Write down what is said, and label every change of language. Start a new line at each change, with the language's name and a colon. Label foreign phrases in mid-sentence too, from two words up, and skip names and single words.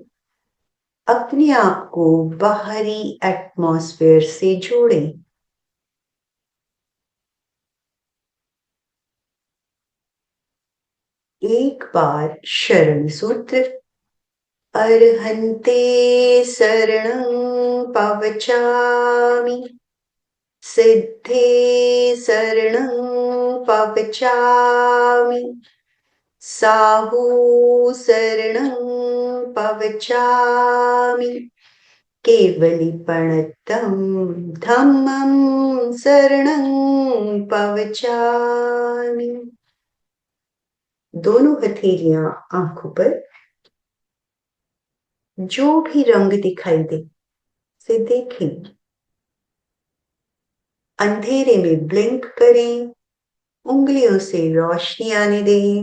Hindi: अपने आप को बाहरी एटमॉस्फेयर से जोड़ें। एक बार शरण सूत्र।
Prakrit languages: अर्हन्ते शरणं पवचामि, सिद्धे शरणं पवचामि, साहू शरणं पवचामि, केवलीपणतं धम्मं शरणं पवचामि।
Hindi: दोनों हथेलियां आंखों पर। जो भी रंग दिखाई दे से देखें। अंधेरे में ब्लिंक करें, उंगलियों से रोशनी आने दें।